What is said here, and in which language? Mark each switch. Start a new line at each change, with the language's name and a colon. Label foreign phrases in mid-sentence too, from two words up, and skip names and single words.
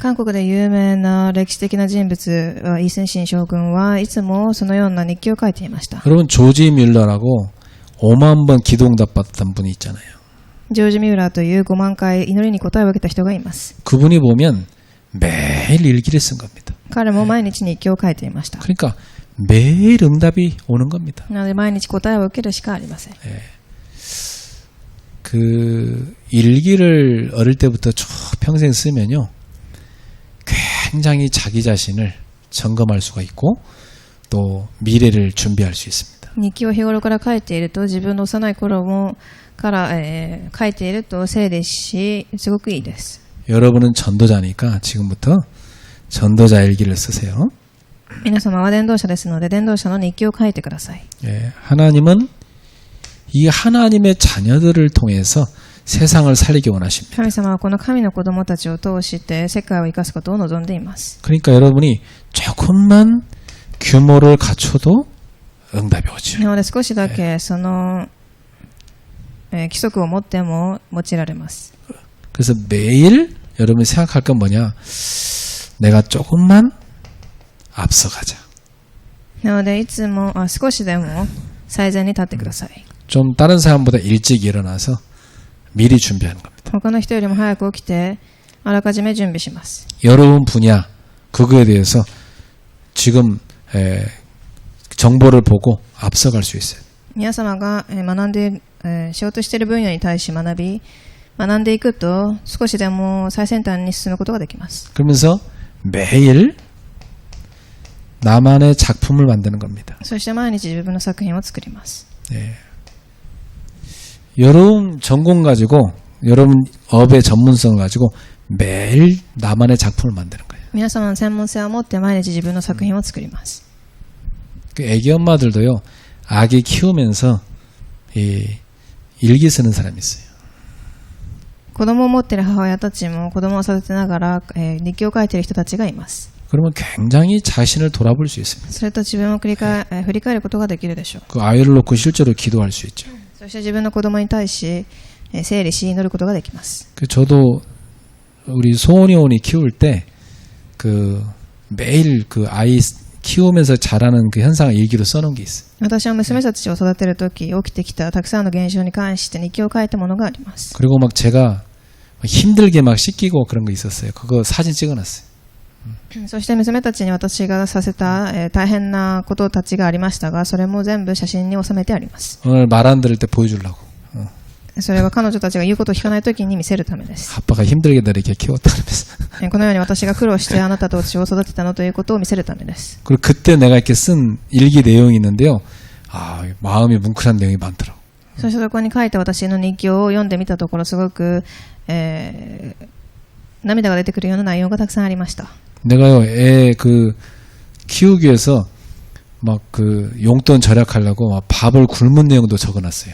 Japanese: 韓国で有名な歴史的な人物、イ・スンシン将軍はいつもそのような日記を書いていました。
Korean: 여러분, 조지 밀러라고 5만 번 기도응답 받았던 분이 있잖아요.
Japanese: ジョージ・ミューラーという5万回祈りに答えを受けた人がいます。
Korean: 그분이 보면 매일 일기를 쓴 겁니다.
Japanese: 彼も毎日日記を書いていました。
Korean: 그러니까 매일 응답이 오는 겁니다.
Japanese: なので毎日答えを受けるしかありません。
Korean: 그 일기를 어릴 때부터 쭉 평생 쓰면요, 굉장히 자기 자신을 점검할 수가 있고 또 미래를 준비할 수 있습니다.
Japanese: 日記を日頃から書いていると自分の幼い頃もから、書いていると整理しすごくいいです。
Korean: 여러분은 전도자니까 지금부터 전도자 일기를 쓰세요.
Japanese: 皆様は伝道者ですので伝道者の日記を書いてください。
Korean: 예, 하나님은 이 하나님의 자녀들을 통해서 세상을 살리기 원하십니다.
Japanese: 神様はこの神の子供たちを通して世界を生かすことを望んでいます。
Korean: 그러니까 여러분이 조금만 규모를 갖춰도 응답이 오죠.
Japanese: なので少しだけその、規則を持っても用いられます。
Korean: 그래서 매일 여러분이 생각할 건 뭐냐? 내가 조금만 앞서가자.
Japanese: なのでいつも少しでも最善に立ってください。
Korean: 좀 다른 사람보다 일찍 일어나서 미리 준비하는 겁니다.
Japanese: 他の人よりも早く起きてあらかじめ準備します。
Korean: 여러분 분야 그거에 대해서 지금 정보를 보고 앞서갈 수 있어요.
Japanese: 皆様が学んで仕事している分野に対し学んでいくと少しでも最先端に進むことができます。
Korean: 그러면서 매일 나만의 작품을 만드는 겁니다.
Japanese: そして毎日自分の作品を作ります。
Korean: 네. 여러분 전공 가지고 여러분 업의 전문성을 가지고 매일 나만의 작품을 만드는 거예요.
Japanese: 皆様の専門性を持って毎日自分の作品を作ります。
Korean: 그 애기 엄마들도요, 아기 키우면서 일기 쓰는 사람이 있어요.
Japanese: 子供を持っている母親たちも子供を育てながら、日記を書いている人たちがいます。
Korean: 그러면 굉장히 자신을 돌아볼 수 있습니다.
Japanese: それと自分を振り返ることができるでしょう。
Korean: 그 아이를 놓고 실제로 기도할 수 있죠.
Japanese: そして自分の子供に対し整理し祈ることができます。
Korean: 그 저도 우리 소원이온이 키울 때 그 매일 그 아이 키우면서 자라는 그 현상을 일기로 써놓은 게 있어요.
Japanese: 私は娘たちを育てるとき起きてきたたくさんの現象に関して日記を書いたものがあります。
Korean: 그리고 막 제가 힘들게 막 씻기고 그런 거 있었어요. 그거 사진 찍어놨어요.
Japanese: そして娘たちに私がさせた、大変なことたちがありましたが、それも全部写真に収めてあります。
Korean: 오늘 말 안 들을 때 보여주려고.
Japanese: それは彼女たちが言うことを聞かないときに見せるためです。
Korean: 아빠가 힘들게 너 이렇게 키웠다 그러면서.
Japanese: このように私が苦労してあなたたちを育てたのということを見せるためです。
Korean: 그리고 그때 내가 이렇게 쓴 일기 내용이 있는데요. 아, 마음이 뭉클한 내용이 많더라고.
Japanese: そしてそこに書いた私の日記を読んでみたところすごく、涙が出てくるような内容がたくさんありました。
Korean: 내가요, 애 그 키우기 위해서 막 그 용돈 절약하려고 막 밥을 굶은 내용도 적어놨어요.